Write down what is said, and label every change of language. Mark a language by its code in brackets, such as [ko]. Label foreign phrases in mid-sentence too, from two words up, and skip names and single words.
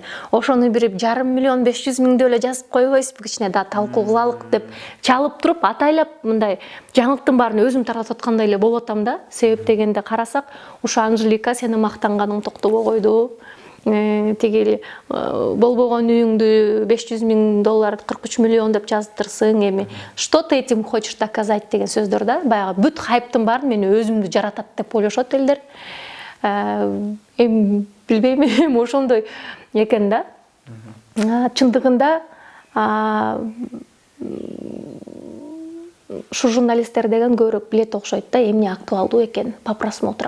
[ky] Ошону бир 500 000 500 000 эле жазып койбойсузбу, кичине да талкуу кылалык деп чалып туруп, атайлап мындай жаңылыктын баарын өзүм таратып аткандай эле болуп атам да. Себеп дегенде карасак, ушу Анжелика сени мактанганың токтобой койду. Тиги болбогон үйүңдү 500 000 доллар, 43 миллион деп жаздырсың, эми [ru] что ты этим хочешь доказать [ky] деген сөздөр да. Баягы бүт хайптын баарын мен өзүмдү жаратат деп ойлошот элдер. Эми билбейм, ошондой экен да. Чындыгында ушу журналисттер деген көбүрөөк билет окшойт да, эмне актуалдуу экен [ru] по просмотрам.